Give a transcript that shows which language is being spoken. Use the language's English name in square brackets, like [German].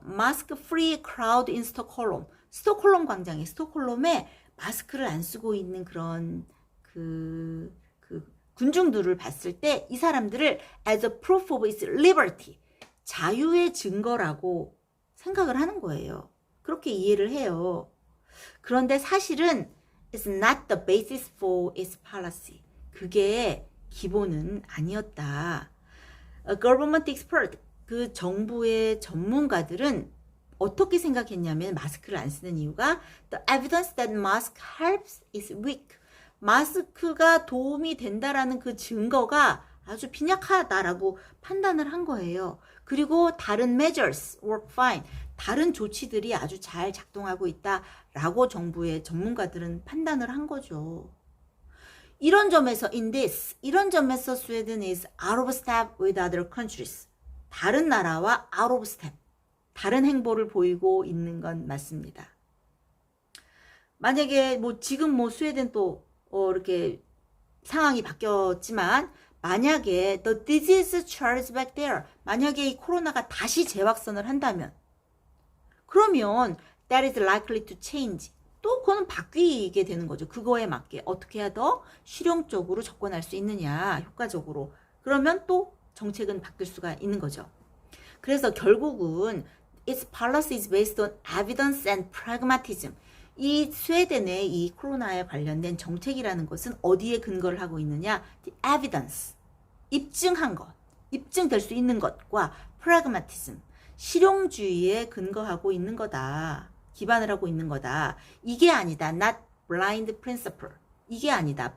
[Korean] 마스크 프리 크라우드 인 스톡홀름. 스톡홀름에 마스크를 안 쓰고 있는 그런 그 군중들을 봤을 때 이 사람들을 [English] as a proof of its liberty, [Korean] 자유의 증거라고 생각을 하는 거예요. 그렇게 이해를 해요. 그런데 사실은 [English] it's not the basis for its policy. [Korean] 그게 기본은 아니었다. [English] A government expert, [Korean] 그 정부의 전문가들은 어떻게 생각했냐면 마스크를 안 쓰는 이유가 [English] The evidence that mask helps is weak. [Korean] 마스크가 도움이 된다라는 그 증거가 아주 빈약하다라고 판단을 한 거예요. 그리고 다른 [English] measures work fine. [Korean] 다른 조치들이 아주 잘 작동하고 있다라고 정부의 전문가들은 판단을 한 거죠. 이런 점에서 이런 점에서 스웨덴 [English] is out of step with other countries. [Korean] 다른 나라와 [English] out of step. [Korean] 다른 행보를 보이고 있는 건 맞습니다. 만약에 뭐 지금 뭐 스웨덴 또 이렇게 상황이 바뀌었지만 만약에 [English] the disease charges back there. [Korean] 만약에 이 코로나가 다시 재확산을 한다면 그러면 [English] that is likely to change. [Korean] 또 그거는 바뀌게 되는 거죠. 그거에 맞게 어떻게 해야 더 실용적으로 접근할 수 있느냐, 효과적으로. 그러면 또 정책은 바뀔 수가 있는 거죠. 그래서 결국은 [English] its policy is based on evidence and pragmatism. [Korean] 이 스웨덴의 이 코로나에 관련된 정책이라는 것은 어디에 근거를 하고 있느냐? [English] The evidence. [Korean] 입증한 것, 입증될 수 있는 것과 pragmatism. 실용주의에 근거하고 있는 거다. 기반을 하고 있는 거다. 이게 아니다. [English] Not blind principle. [Korean] 이게 아니다.